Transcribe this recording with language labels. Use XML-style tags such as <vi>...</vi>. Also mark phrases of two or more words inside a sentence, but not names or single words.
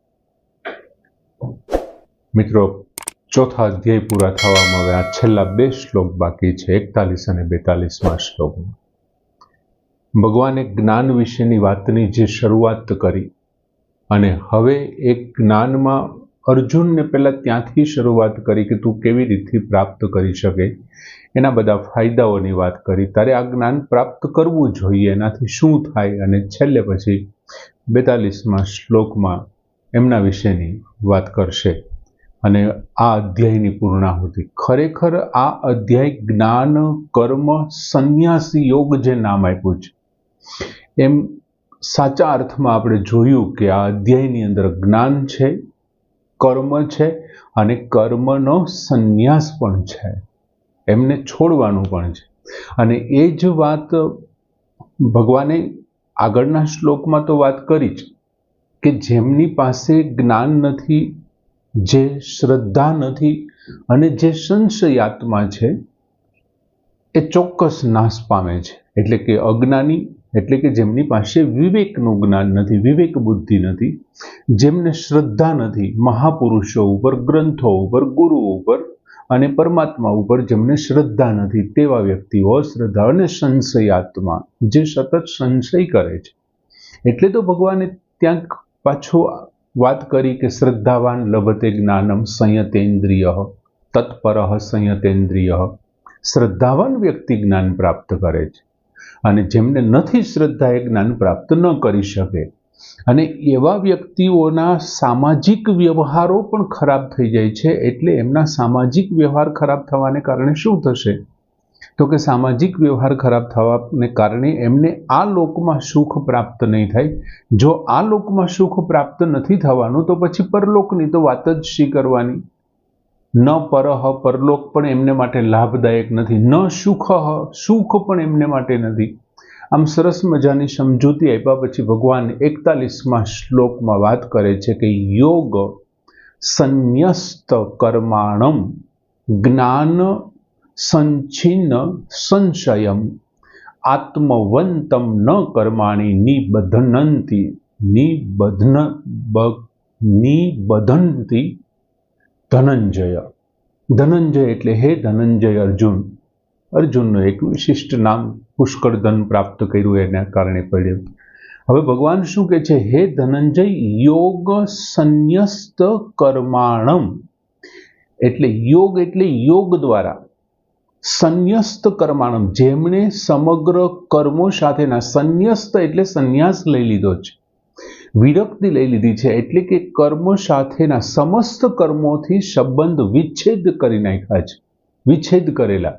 <gu>મિત્રો, ચોથા અધ્યાય પૂરા થવામાં હવે આ છેલ્લા બે શ્લોક બાકી છે, 41 અને 42 શ્લોકમાં ભગવાને જ્ઞાન વિશેની વાતની જે શરૂઆત કરી અને હવે એક જ્ઞાનમાં અર્જુનને પહેલા ત્યાંથી શરૂઆત કરી કે તું કેવી રીતે પ્રાપ્ત કરી શકે, એના બધા ફાયદાઓની વાત કરી। તારે આ જ્ઞાન પ્રાપ્ત કરવું જોઈએ, એનાથી શું થાય, અને છેલ્લે પછી 42 શ્લોકમાં એમના વિશેની વાત કરશે અને આ અધ્યાયની પૂર્ણાહુતિ। ખરેખર આ અધ્યાય જ્ઞાન કર્મ સંન્યાસ યોગ જે નામ આપ્યું છે એમ સાચા અર્થમાં આપણે જોયું કે આ અધ્યાયની અંદર જ્ઞાન છે, કર્મ છે અને કર્મનો સંન્યાસ પણ છે, એમને છોડવાનું પણ છે। અને એ જ વાત ભગવાને આગળના શ્લોકમાં તો વાત કરી જ કે જેમની પાસે જ્ઞાન નથી, જે શ્રદ્ધા નથી અને જે સંશયાત્મા છે એ ચોક્કસ નાશ પામે છે। એટલે કે અજ્ઞાની એટલે કે જેમની પાસે વિવેકનું જ્ઞાન નથી, વિવેક બુદ્ધિ નથી, જેમને શ્રદ્ધા નથી મહાપુરુષો ઉપર, ગ્રંથો ઉપર, ગુરુ ઉપર અને પરમાત્મા ઉપર જેમને શ્રદ્ધા નથી તેવા વ્યક્તિઓ અશ્રદ્ધા અને સંશયાત્મા જે સતત સંશય કરે છે। એટલે તો ભગવાને ત્યાં પાછો વાત કરી કે</gu> <sa>श्रद्धावान लभते ज्ञानम संयतेन्द्रियः तत्परः संयतेन्द्रियः।</sa> <gu>શ્રદ્ધાવાન વ્યક્તિ જ્ઞાન પ્રાપ્ત કરે છે અને જેમને નથી શ્રદ્ધા એ જ્ઞાન પ્રાપ્ત ન કરી શકે। અને એવા વ્યક્તિઓના સામાજિક વ્યવહારો પણ ખરાબ થઈ જાય છે। એટલે એમના સામાજિક વ્યવહાર ખરાબ થવાને કારણે શું થશે તો કે સામાજિક વ્યવહાર ખરાબ થવાને કારણે એમને આ લોકમાં સુખ પ્રાપ્ત નહીં થાય। જો આ લોકમાં સુખ પ્રાપ્ત નથી થવાનું તો પછી પરલોકની તો વાત જ શી કરવાની।</gu> <sa>न परह,</sa> <gu>પરલોક પણ એમને માટે લાભદાયક નથી,</gu> <sa>न सुखः,</sa> <gu>સુખ પણ એમને માટે નથી। આમ સરસ મજાની સમજૂતી આપ્યા પછી ભગવાન 41 શ્લોકમાં વાત કરે છે કે</gu> <sa>योग संन्यस्त कर्माणम ज्ञान संचिन्न संशयम आत्मवंतम न कर्माणि निबध्नन्ति धनंजय।</sa> <gu>ધનંજય એટલે હે ધનંજય અર્જુન। अर्जुनનું એક વિશિષ્ટ નામ પુષ્કળ ધન પ્રાપ્ત કર્યું એના કારણે પડ્યું। હવે ભગવાન શું કહે છે? હે ધનંજય,</gu> <sa>योग संन्यस्त कर्माणम</sa> <gu>એટલે યોગ દ્વારા સંન્યસ્ત કર્માણમ જેમણે સમગ્ર કર્મો સાથેના, સંન્યસ્ત એટલે સંન્યાસ લઈ લીધો છે, વિરક્તિ લઈ લીધી છે, એટલે કે કર્મો સાથેના સમસ્ત કર્મોથી સંબંધ વિચ્છેદ કરી નાખ્યા છે, વિચ્છેદ કરેલા।</gu>